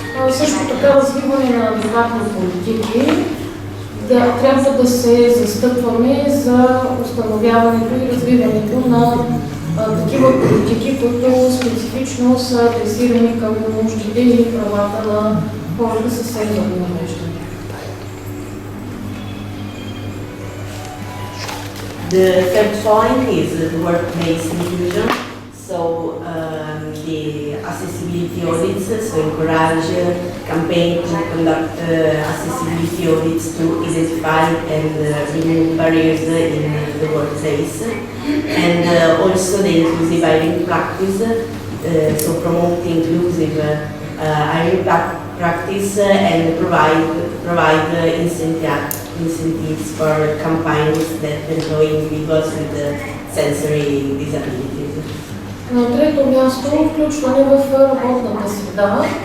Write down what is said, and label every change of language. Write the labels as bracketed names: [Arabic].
[Bulgarian] Също така развиване на адекватни политики. Трябва да се застъпваме за установяването и развиването на такива политики, които специфично са адресирани към нуждите и правата на хората с сензорни увреждания. [English] The third point is the workplace inclusion. So the accessibility audits, so encourage campaign to conduct accessibility audits to identify and remove barriers in the workplace. And also the inclusive hiring practice, so promote inclusive hiring practice and provide incentives for campaigns that employ individuals with sensory disabilities. [Bulgarian] На трето място, включване в работната среда.